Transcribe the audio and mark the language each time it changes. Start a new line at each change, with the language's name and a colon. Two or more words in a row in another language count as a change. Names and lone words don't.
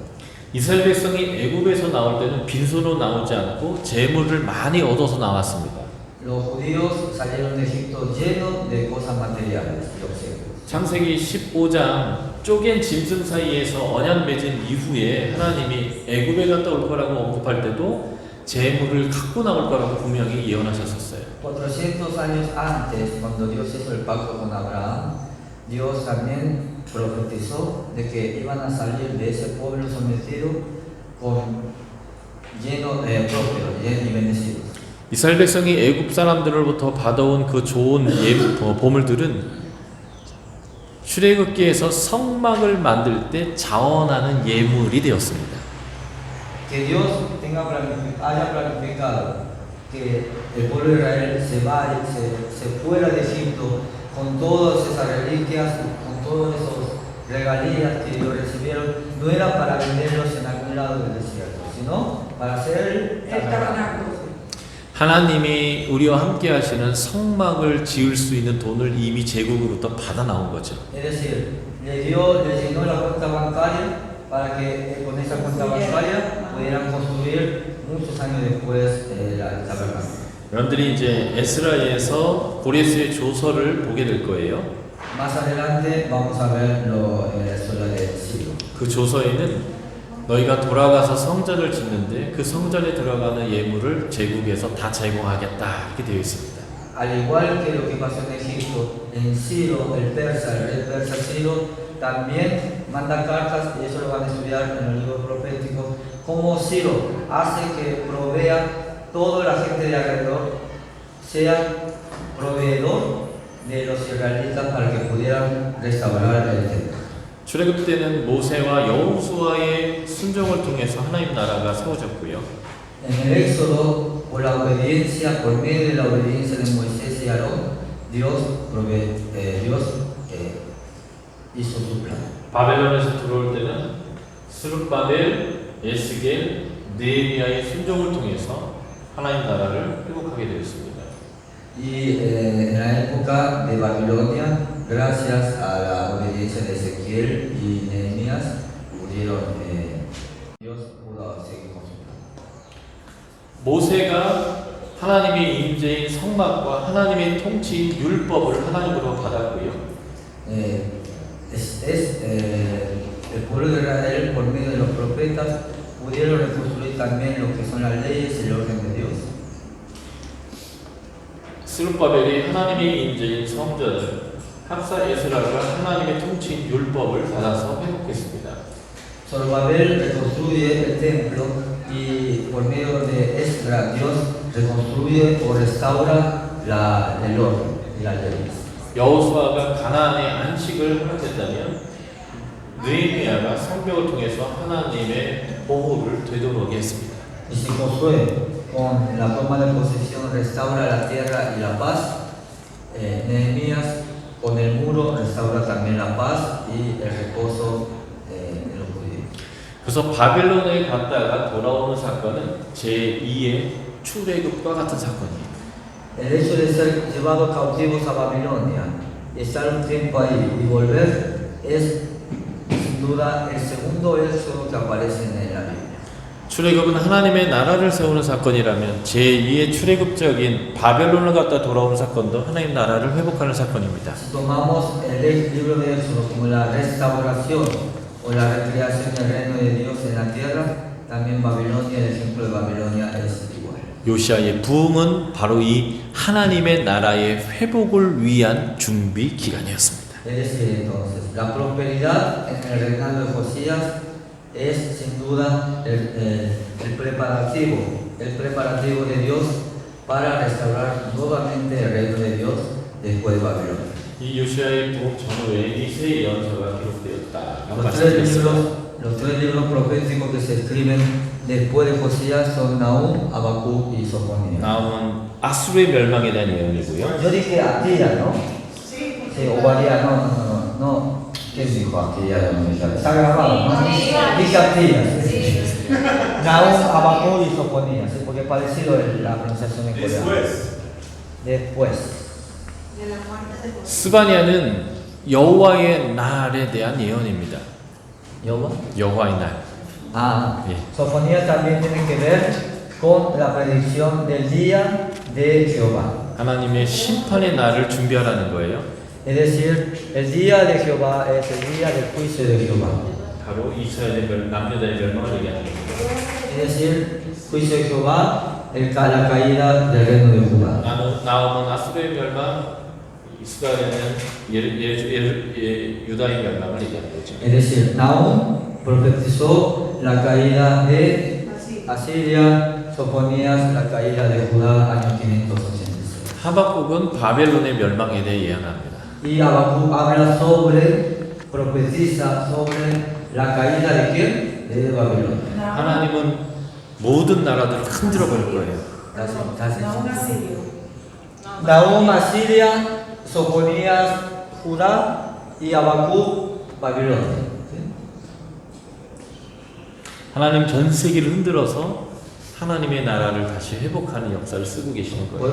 Korean: 이스라엘 백성이 애굽에서 나올 때는 빈손으로 나오지 않고 재물을 많이 얻어서 나왔습니다.
Spanish: Los judíos salieron de Egipto llenos de cosas materiales y objetos.
Korean: 창세기 15장 쪼갠 짐승 사이에서 언약 맺은 이후에 하나님이 애굽에 갔다 올 거라고 언급할 때도 재물을 갖고 나올 거라고 분명히 예언하셨었어요.
Spanish: 400 años antes, cuando Dios hizo el pacto con Abraham, Dios también profetizó de que iban a salir de ese pueblo sometido lleno de prósperos y bendecidos.
Korean: 이스라엘 백성이 애굽 사람들로부터 받아온 그 좋은 보물들은 출애굽기에서 성막을 만들 때 자원하는 예물이 되었습니다.
Spanish: Que Dios haya planificado que el pueblo de Israel se fuera de Egipto con todas esas reliquias, con todos esos regalías que ellos recibieron, no era para venderlos en algún lado del desierto, sino para hacer el tabernáculo.
Korean: 하나님이 우리와 함께 하시는 성막을 지을 수 있는 돈을 이미 제국으로부터 받아 나온 거죠.
Spanish: Es decir, le llenó la cuenta bancaria para que con esa cuenta bancaria pudieran construir muchos años después el tabernáculo.
Korean: 여러분들이 이제 에스라에서 고레스의 조서를 보게 될 거예요.
Spanish: Más adelante vamos a ver la historia de Ciro.
Korean: 그 조서에는 너희가 돌아가서 성전을 짓는데 그 성전에 들어가는 예물을 제국에서 다 제공하겠다 이렇게 되어 있습니다.
Spanish: Al igual que lo que pasó en Egipto, en Ciro, el rey persa Ciro, también manda cartas, y eso lo van a estudiar en los libros proféticos, como Ciro hace que provea toda la gente de alrededor, sea proveedor de los israelitas para que pudieran restaurar el templo.
Korean: 출애굽 때는 모세와 여호수아의 순종을 통해서 하나님 나라가 세워졌고요.
Spanish: En el Éxodo, por la obediencia, por medio de la obediencia de Moisés y Aarón, Dios hizo su plan.
Korean: 바벨론에서 들어올 때는 스룹바벨, 에스겔, 느헤미야의 순종을 통해서 하나님 나라를 회복하게 되었습니다.
Spanish: Y en la época de Babilonia, gracias a la obediencia de Ezequiel y Nehemías, pudieron Dios pudo seguir con su plan.
Korean: 모세가 하나님의 임재인 성막과 하나님의 통치인 율법을 하나님으로 받았고요.
Spanish: El pueblo de Israel, por medio de los profetas, pudieron reconstruir también lo que son las leyes y el orden de Dios.
Korean: 스룹바벨이 하나님의 임재인 성전을 학사 에스라가 하나님의 통치인 율법을 받아서 회복했습니다.
Spanish: Zorobabel reconstruye el templo y por medio de Esdras Dios reconstruye o restaura el orden y las leyes.
Korean: 여호수아가 가나안의 안식을 허락했다면 느헤미야가 성벽을 통해서 하나님의 보호를 되돌아오게 했습니다.
Spanish: Y si Josué con la toma de posesión restaura la tierra y la paz, Nehemías con el muro restaura también la paz y el reposo de los judíos.
Korean: 그래서 바벨론에 갔다가 돌아오는 사건은 제2의 출애굽과 같은 사건이에요.
Spanish: El hecho de ser llevados cautivos a Babilonia y estar un tiempo ahí y volver es sin duda el segundo éxodo que aparece en la Biblia.
Korean: 출애굽은 하나님의 나라를 세우는 사건이라면 제2의 출애굽적인 바벨론을 갔다 돌아오는 사건도 하나님 나라를 회복하는 사건입니다.
Spanish: Si tomamos el libro de Éxodo como la restauración o la recreación del reino de Dios en la tierra, también Babilonia, el ejemplo de Babilonia es igual.
Korean: 요시아의 부흥은 바로 이 하나님의 나라의 회복을 위한 준비 기간이었습니다.
Spanish: Es decir, entonces, la prosperidad en el reinado de Josías es sin duda el preparativo de Dios para restaurar nuevamente el reino de Dios después de Babilonia.
Korean: 이 요시아의 부흥 전후에 이 세 연서가 기록되었다라고 말씀드렸습니다.
Spanish: Los tres libros proféticos que se escriben después de Josías son Nahum, Habacuc y Sofonías.
Korean: 나온 아수르의 멸망에 대한 예언이고요.
Spanish: Yo dije Atilla, ¿no? Sí, Obadiah, no. ¿Quién dijo Atilla? Está grabado, ¿no? Dije Atilla. Nahum, Habacuc y Sofonías, ¿sí? Porque es parecido la pronunciación en coreano. Después.
Korean: 스바냐는 여호와의 날에 대한 예언입니다. 여호와의 날. 예.
Spanish: Sofonías también tiene que ver con la predicción del día de Jehová.
Korean: 하나님의 심판의 날을 준비하라는 거예요.
Spanish: Es decir, el día de Jehová es el día del juicio de Jehová.
Korean: 바로 이스라엘의 남유다의 멸망을 얘기하는 겁니다.
Spanish: Es decir, juicio de Jehová, la caída del reino de Judá.
Korean: 나오는 아수르의 멸망, 이스라엘은 유다의 멸망을 얘기하는 거죠.
Spanish: Es decir, Nahum profetizó la caída de Asiria, Sofonías la caída de Judá año 586.
Korean: 하박국은 바벨론의 멸망에 대해 예언합니다.
Spanish: Y Habacuc habla profetiza sobre la caída de quién? De Babilonia.
Korean: 하나님은 모든 나라들을 흔들어 버릴 거예요.
Spanish: Nahum, Asiria, Sofonías, Judá y Habacuc, Babilonia.
Korean: 하나님 전 세계를 흔들어서 하나님의 나라를 다시 회복하는 역사를 쓰고 계시는 거예요.